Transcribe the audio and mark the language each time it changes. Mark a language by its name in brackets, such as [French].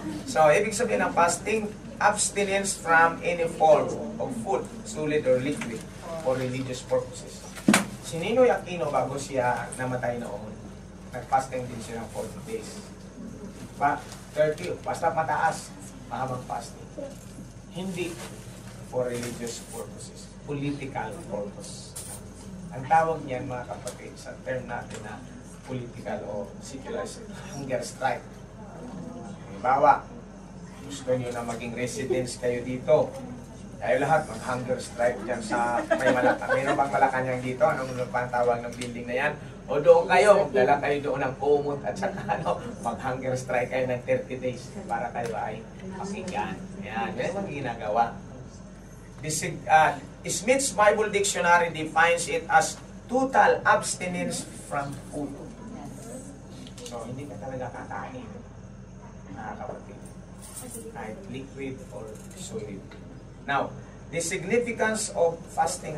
[English] So, [Filipino] ibig sabihin ng [English] fasting, abstinence from any form of food, solid or liquid, for religious purposes. [Filipino] Si Ninoy Aquino, bago siya namatay noon, nag-fasting din siya ng 40 days. 30, basta mataas, mahabang fasting. Hindi [English] for religious purposes, political purpose. [Filipino] Ang tawag niyan, mga kapatid, sa term natin na political o secular, hunger strike. Halimbawa, gusto niyo na maging residence kayo dito. Kayo lahat, mag-hunger strike dyan sa may Malacanang. Mayroon bang Malacanang dito? Anong tawag ng building na yan? O doon kayo, magdala kayo doon ng kumot at saka mag-hunger strike kayo ng 30 days para kayo ay pakinggan. Yan, yan ang ginagawa. [English] Smith's Bible Dictionary defines it as total abstinence from food. [Filipino] So, hindi ka talaga kakain, mga kapatid. [English] Kahit liquid or solid. Now, the significance of fasting.